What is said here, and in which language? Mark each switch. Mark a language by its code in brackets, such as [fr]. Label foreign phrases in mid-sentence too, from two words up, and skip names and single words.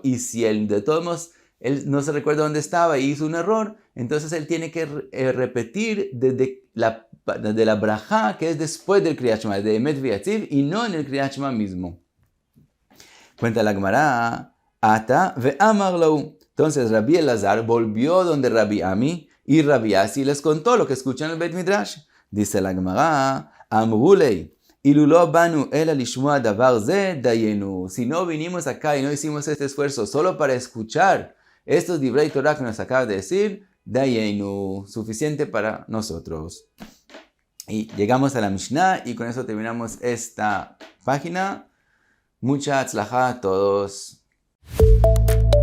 [es] Y si él de todos modos él no se recuerda dónde estaba y hizo un error, entonces él tiene que repetir desde la brajá que es después del Kriyat Shema, de Emet V'Yatziv, y no en el Kriyat Shema mismo. Cuenta la Gemara, [arc] אתא ואמר להו. [es] Entonces Rabbi Elazar volvió donde Rabbi Ami y Rabbi Asi les contó lo que escuchan en el Beit Midrash. Dice la Gemara, [he] אמרו ליה, אילולא באנו אלא לשמוע דבר זה דיינו. [es] Si no vinimos acá y no hicimos este esfuerzo solo para escuchar estos [he] דברי תורה [es] que nos acaba de decir, dayenu, suficiente para nosotros. Y llegamos a la Mishnah y con eso terminamos esta página. Mucha atzlajá a todos.